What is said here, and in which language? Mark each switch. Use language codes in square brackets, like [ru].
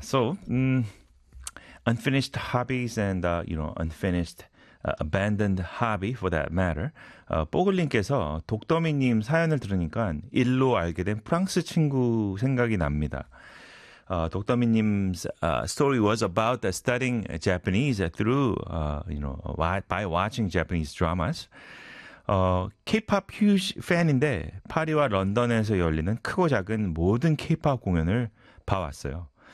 [en] So, unfinished hobbies and, you know, unfinished, abandoned hobby for that matter. [ko] 뽀글님께서 독더미님 사연을 들으니까 일로 알게 된 프랑스 친구 생각이 납니다. [en] Dokdomi-nim's story was about studying Japanese through, you know, by watching Japanese dramas. [ko] K-pop [en] huge fan [ko] 인데 파리와 런던에서 열리는 크고 작은 모든 K-pop 공연을 봐왔어요.